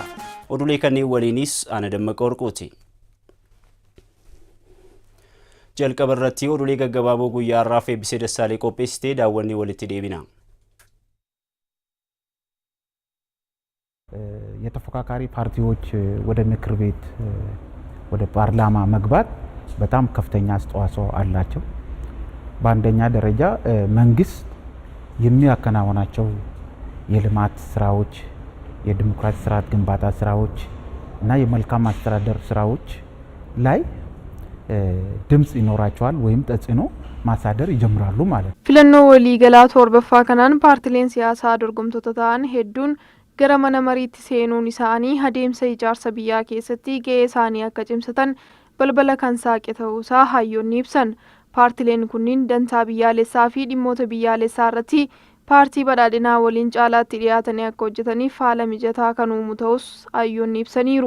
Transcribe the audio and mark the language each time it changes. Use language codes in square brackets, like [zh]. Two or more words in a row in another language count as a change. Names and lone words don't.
[om] Oduulee kanneen waliinis ana Dammaqa Warqooti. Jalqaba irratti oduulee gaggabaaboo guyyaa har'aaf eebbisee Dassaalee qopheessitee daawwannee walitti deebina. [am] የተፎካካሪ ፓርቲዎች ወደ ምክር ቤት ወደ ፓርላማ መግባት በጣም ከፍተኛ አስተዋጽኦ አላቸው። በአንደኛ ደረጃ መንግስት የሚያከናውናቸው የልማት ስራዎች፣ የዲሞክራሲ ስርዓት ግንባታ ስራዎች እና የመልካም አስተዳደር ስራዎች ላይ ድምጽ ይኖራቸዋል ወይም ተጽዕኖ ማሳደር ይጀምራሉ ማለት ነው። [om] filannoo waliigalaa torbaffaa kanaan paartileen siyaasaa dorgomtoota ta'an hedduun gara mana mariitti seenuun isaanii adeemsa ijaarsa biyyaa keessatti gahee isaanii akka cimsatan balbala kan saaqe ta'uusaa hayyoonni ibsan. Paartileen kunniin dantaa biyyaalessaa fi dhimmoota biyyaalessaa irratti paartii badhaadhinaa waliin caalaatti dhiyaatanii akka hojjetaniif haala mijataa kan uumu ta'us hayyoonni ibsaniiru.